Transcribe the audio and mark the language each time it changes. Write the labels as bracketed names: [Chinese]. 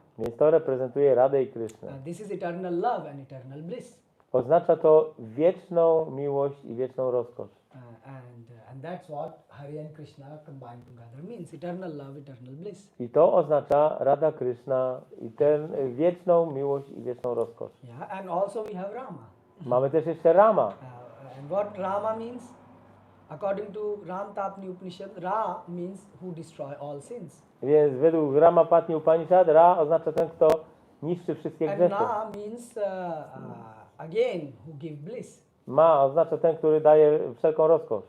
[Polish] Więc to reprezentuje Radę i Krishnę. [English] This is eternal love and eternal bliss. [Polish] Oznacza to wieczną miłość i wieczną rozkosz. [English] And that's what Hare and Krishna combined together means. Eternal love, eternal bliss. [Polish] I to oznacza Radha Krishna i tę wieczną miłość i wieczną rozkosz. [English] Yeah, and also we have Rama. [Polish] Mamy też jeszcze Rama. [English] And what Rama means? According to Ram Tapni Upanishad, Ra means who destroy all sins. [Polish] Więc według Rama Patni Upanishad, Ra oznacza ten, kto niszczy wszystkie [English] And [Polish] grzechy. [English] Na means again who give bliss. [Polish] Ma oznacza ten, który daje wszelką rozkosz.